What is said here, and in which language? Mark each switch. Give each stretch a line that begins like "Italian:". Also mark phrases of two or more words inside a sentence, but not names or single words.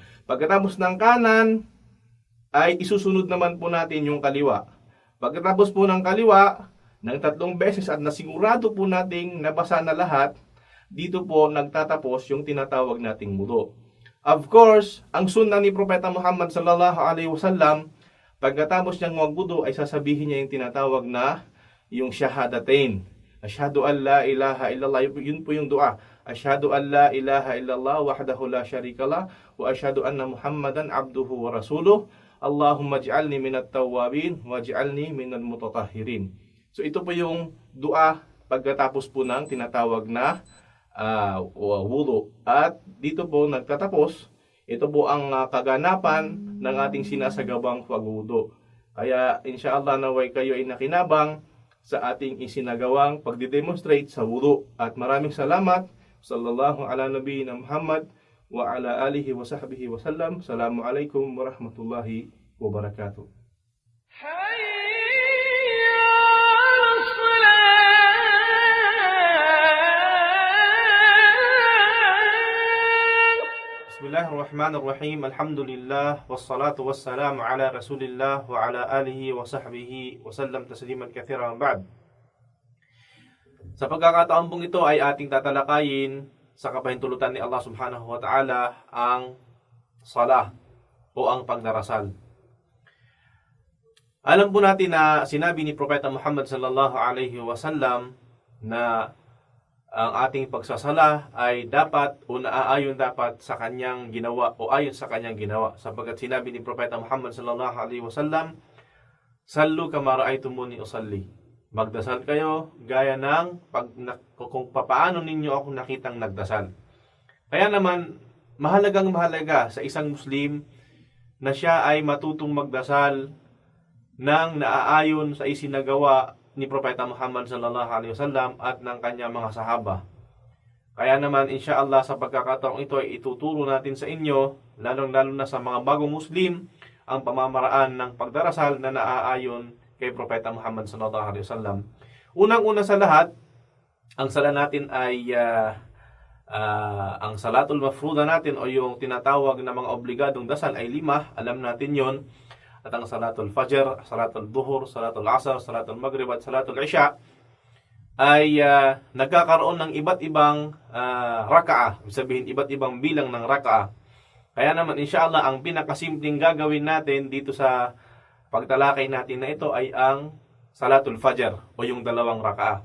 Filipino: Pagkatapos ng kanan, ay isusunod naman po natin yung kaliwa. Pagkatapos po ng kaliwa, ng 3 beses at nasigurado po nating nabasa na lahat, dito po nagtatapos yung tinatawag nating wudu. Of course, ang sunnah ni Propeta Muhammad
Arabic: صلى الله عليه وسلم,
Filipino: pagkatapos niyang magwudu ay sasabihin niya yung tinatawag na yung shahadatain.
Arabic: أشهد أن لا إله إلا الله,
Filipino: yun po yung dua.
Arabic: أشهد أن لا إله إلا الله وحده لا شريك له وأشهد أن محمدا عبده ورسوله. اللهم اجعلني من التوابين واجعلني من المتطهرين.
Filipino: So ito po yung dua pagkatapos po ng tinatawag na wudu. At dito po nagtatapos. Ito po ang kaganapan ng ating sinasagawang pagwudu. Kaya insyaallah naway kayo ay nakinabang sa ating isinagawang pagdidemonstrate sa wudu. At maraming salamat.
Arabic: صلى الله على نبينا محمد وعلى آله وصحبه وسلم. السلام عليكم ورحمة الله وبركاته. بسم الله الرحمن الرحيم. الحمد لله والصلاة والسلام على رسول الله وعلى آله وصحبه وسلم تسليما كثيرا بعد.
Filipino: Sa pagkakataon pong ito ay ating tatalakayin sa kapahintulutan ni Allah
Arabic: سبحانه وتعالى
Filipino: ang salah o ang pagdarasal. Alam po natin na sinabi ni Propeta Muhammad
Arabic: صلى الله عليه وسلم
Filipino: na ang ating pagsasala ay dapat o naaayon dapat sa kanyang ginawa o ayon sa kanyang ginawa. Sapagkat sinabi ni Propeta Muhammad
Arabic: صلى الله عليه وسلم، "صلوا كما رأيتموني أصلي."
Filipino: Magdasal kayo gaya ng kung papaano ninyo ako nakitang nagdasal. Kaya naman, mahalaga sa isang Muslim na siya ay matutong magdasal nang naaayon sa isinagawa ni Propeta Muhammad
Arabic: صلى الله عليه وسلم
Filipino: at ng kanyang mga sahaba. Kaya naman insyaallah sa pagkakataong ito ay ituturo natin sa inyo, lalong-lalo na sa mga bagong Muslim, ang pamamaraan ng pagdarasal na naaayon kay Propeta Muhammad
Arabic: صلى الله عليه وسلم.
Filipino: Unang-una sa lahat, ang sala natin ay ang
Arabic: الصلاة المفروضة
Filipino: natin o yung tinatawag na mga obligadong dasal ay 5, alam natin yon. At ang
Arabic: صلاة الفجر، صلاة الظهر، صلاة العصر، صلاة المغرب
Filipino: at
Arabic: صلاة العشاء
Filipino: ay nagkakaroon ng iba't ibang raka'a, sabihin iba't ibang bilang ng raka'a. Kaya naman insyaallah ang pinakasimpleng gagawin natin dito sa pagtalakay natin na ito ay ang
Arabic: صلاة الفجر
Filipino: o yung 2 raka'a.